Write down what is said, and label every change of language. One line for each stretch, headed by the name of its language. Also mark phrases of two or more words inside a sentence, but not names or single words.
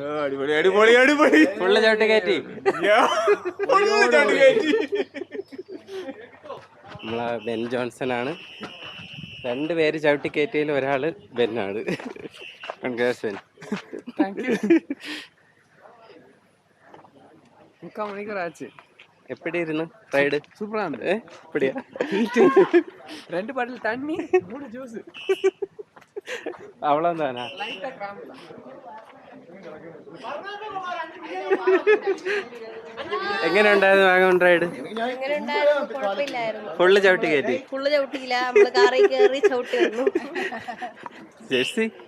Malayalam: അടിപൊളി ഫുള്ള് ചവിട്ടി കയറ്റി. നമ്മളെ ബെൻ ജോൺസൺ ആണ്. 2 പേര് ചവിട്ടി കയറ്റിയതിൽ ഒരാള് ബെന്നാണ്. കൺഗ്രാറ്റ്സ് ബെൻ.
Tamil: எப்படி இருந்து ரைடு? சூப்பரா இருந்தது. எப்படியா? 2 பாட்டில் தண்ணி, 3 ஜூஸ். அவ்வளவுதானா?
Malayalam: എങ്ങനെ ഉണ്ടായിരുന്നു വാഗമൺ റൈഡ്? ഫുള്ള് ചവിട്ടി കയറ്റി? ഫുള്ള് ചവിട്ടിയില്ല, നമ്മള് കാറിൽ കയറി ചവിട്ടി വന്നു. ജേഴ്സി